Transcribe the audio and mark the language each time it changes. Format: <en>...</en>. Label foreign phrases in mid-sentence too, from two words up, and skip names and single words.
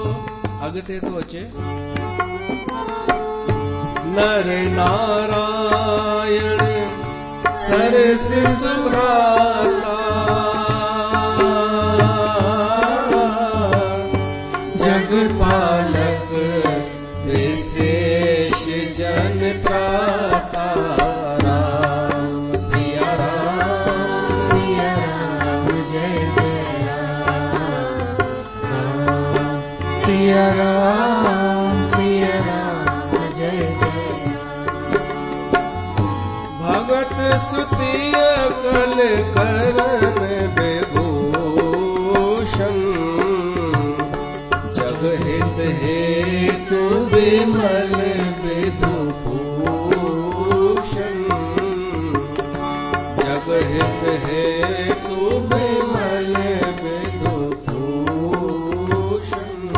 <sd>अॻिते थो अचे,</sd> <awa>नर नारायण नारायण सरस सुभ्राता जगपालक विशेष जन त्राता राम सिया राम जय जय राम सिया राम जय जय भगत सुतिय कल करन विभूषण जग हित हेतु विमल विधु भूषण जग हित हेतु विमल विधु भूषण।</awa>